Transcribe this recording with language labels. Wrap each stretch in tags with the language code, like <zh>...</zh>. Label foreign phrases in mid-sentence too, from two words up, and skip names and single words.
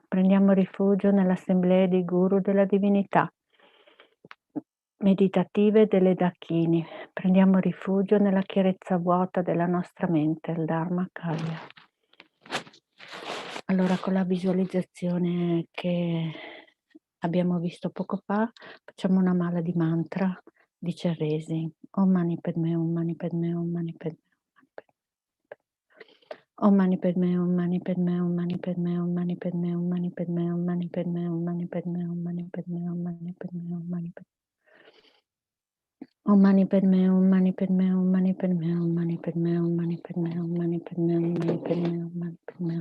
<it>Prendiamo rifugio nell'assemblea dei guru della divinità meditative delle dakini. Prendiamo rifugio nella chiarezza vuota della nostra mente, il Dharmakaya. Allora, con la visualizzazione che abbiamo visto poco fa, facciamo una mala di mantra di Chenrezig.</it> <sa>Om Mani Padme, Om Mani Padme, Om Mani Padme. Om Mani Padme, Om Mani Padme, Om Mani Padme, Om Mani Padme, Om Mani Padme, Om Mani Padme, Om Mani Padme, Om Mani Padme, Om Mani Padme, Om Mani Padme. Om Mani Padme, Om Mani Padme, Om Mani Padme, Om Mani Padme, Om Mani Padme, Om Mani Padme, Om Mani Padme, Om Mani Padme.</sa>